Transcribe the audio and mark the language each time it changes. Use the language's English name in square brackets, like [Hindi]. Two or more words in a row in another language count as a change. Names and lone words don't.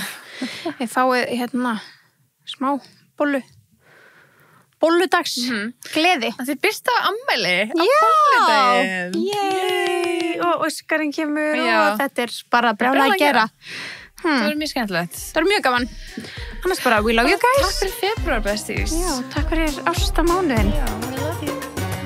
[Icelandic] Ég fáið, hérna, smá bollu. Bolludags, gleði. Það er byrsta ammæli á Já, bolludaginn. yey, og Óskarinn kemur Já. og þetta er bara brjála Brjálæði að gera. Það verður mjög skemmtilegt. Það er mjög gaman. Annars bara, [English] we love you guys. [Icelandic] Takk fyrir februar besties. Já, takk fyrir ástamánuðin. Já, [English] we love you.